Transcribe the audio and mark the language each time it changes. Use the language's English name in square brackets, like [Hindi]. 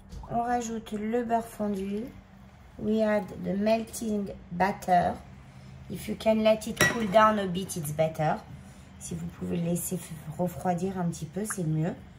[French] On rajoute le beurre fondu. [English] We add the melting butter. If you can let it cool down a bit, it's better. [French] Si vous pouvez le laisser refroidir un petit peu, c'est mieux.